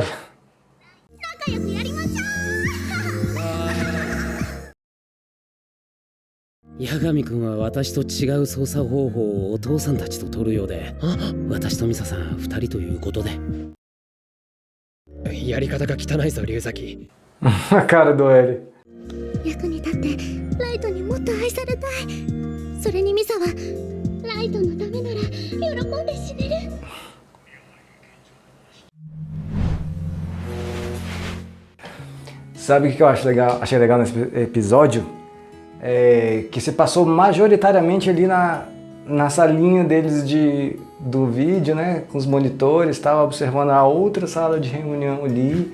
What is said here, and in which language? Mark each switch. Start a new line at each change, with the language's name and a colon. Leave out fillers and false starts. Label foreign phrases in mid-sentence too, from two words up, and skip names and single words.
Japanese: 仲良くやりましょう。八神君は私と違う操作方法をお父さんたちと取るようで、私とミサさん2人ということで。やり方が汚いぞ龍崎。
Portuguese: a cara do L.
Japanese: 役に立ってライトにもっと愛されたい。それにミサはライトのためなら喜んで死ねる。
Portuguese: Sabe o que eu acho legal, achei legal nesse episódio? É que se passou majoritariamente ali na salinha deles do vídeo, né? Com os monitores, estava observando a outra sala de reunião ali.